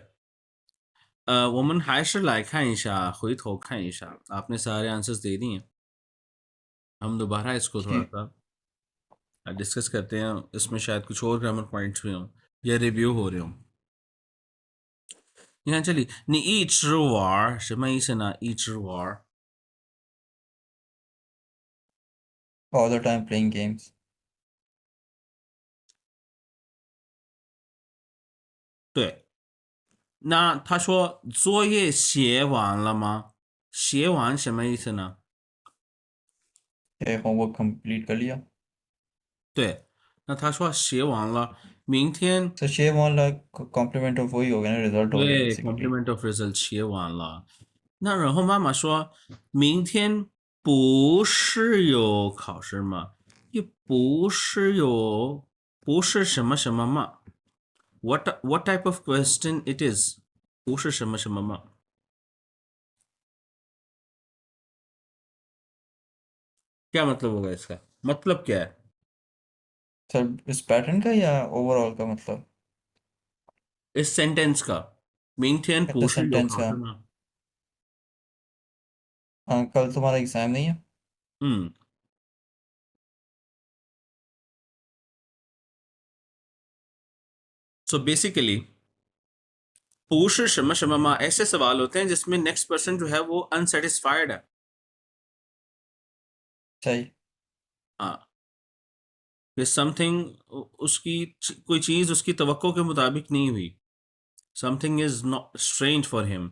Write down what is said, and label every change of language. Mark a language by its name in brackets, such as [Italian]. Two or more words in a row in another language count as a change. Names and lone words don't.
[Chinese] 我们还是来看一下，回头看一下 [Urdu] آپ نے سارے آنسرز دے دیے. ہم دوبارہ اس کو تھوڑا ठीक। سا ڈسکس کرتے ہیں، اس میں شاید کچھ اور [English] grammar points [Urdu] بھی ہوں یا ریویو ہو رہے ہوں. [Chinese] 你看这里，你一直玩什么意思呢？一直玩， [English] all the time playing games. [Chinese] 对。那他说作业写完了吗？写完什么意思呢？ [Urdu] ہوم ورک کمپلیٹ کر لیا. [Chinese] 对，那他说写完了，明天 [Urdu] सर शेव ऑन [English] like complement of [Urdu] وہی ہو گیا نا، رزلٹ ہو گیا [Chinese] 对 [Urdu] बेसिकली। [English] complement of result [Chinese] 写完了。那然后妈妈说，明天不是有考试吗？也不是有，不是什么什么吗？ [English] What type of question it is？ [Chinese] 不是什么什么吗？ [Urdu] کیا مطلب ہوگا اس کا؟ مطلب کیا ہے? سر اس پیٹرن کا یا اوورآل کا مطلب? اس سینٹینس کا. 明天 अच्छा [Chinese] 不是有 [Urdu] सेंटेंस [Chinese] 考 [Urdu] का। [Chinese] 试吗? [Urdu] ہاں کل تمہارا ایگزام نہیں ہے? 嗯 [English] so basically [Chinese] 不是什么什么吗 [Urdu] ایسے سوال ہوتے ہیں جس میں [English] next person [Urdu] جو ہے وہ ان سیٹسفائیڈ ہے. सही। ہاں، کہ سمتھنگ اس کی کوئی چیز اس کی توقع کے مطابق نہیں ہوئی. [English] something is not strange for him.